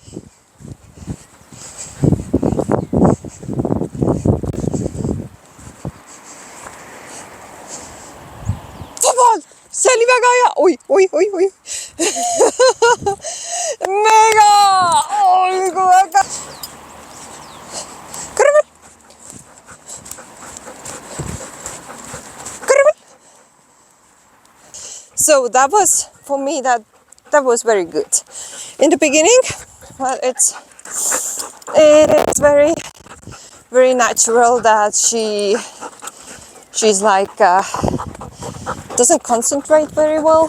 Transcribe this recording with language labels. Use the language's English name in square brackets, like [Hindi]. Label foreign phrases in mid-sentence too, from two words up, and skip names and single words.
[Estonian] Vabalt! See oli väga hea! Oi, oi, oi, oi! Mega! Olgu väga! Kõrval! Kõrval! [English] So that was, for me, that was very good. In the beginning, well, it's very, very natural that she's like doesn't concentrate very well.